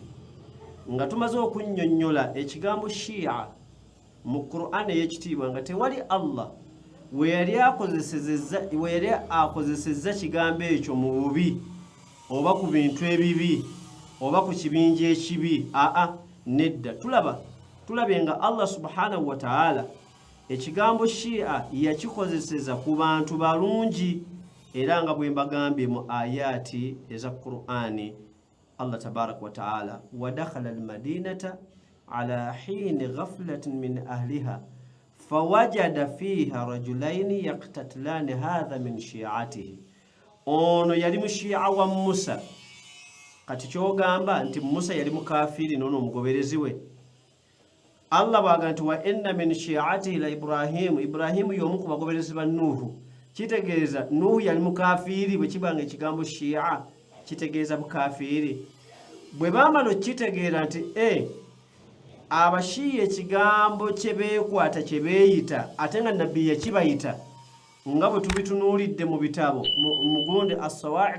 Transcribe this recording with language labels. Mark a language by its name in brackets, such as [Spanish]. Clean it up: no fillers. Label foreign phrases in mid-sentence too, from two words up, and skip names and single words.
[Ganda] Nga tumaze okunnyonnyola ekigambo shi'a mu Qur'an ey'ekitiibwa nga tewali Allah we yali akozesezza kigambo ekyo mu bubi oba ku bintu ebibi oba ku kibinja ekibi. Nedda. Tulabe nga Allah [Arabic] سبحانه وتعالى [Ganda] ekigambo shi'a yakikozeseza ku bantu balungi, era nga bwe mbagambye mu ayati eza Qur'ani Allah [Arabic] تبارك وتعالى ودخل المدينة على حين غفلة من أهلها فوجد فيها رجلين يقتتلان هذا من شيعته. [Ganda] Ono yali mushi'a wa Musa. Kati kyogamba nti Musa yali mukafiri nono omugoberezi we. Allah bwaga nti [Arabic] وإن من شيعته لإبراهيم [Ganda] y'omu ku bagoberezi ba Nuhu. Kitegeeza Nuhu yali mukafiri, bwe kibanga ekigambo shi'a kitegeeza bukafiri. Bwe bamala kitegeera nti abashiya ekigambo kye beekwata kye beeyita ate nga nabbi yakibayita nga bwe tubitunuulidde mu bitabo mugundi as-Sawa'iq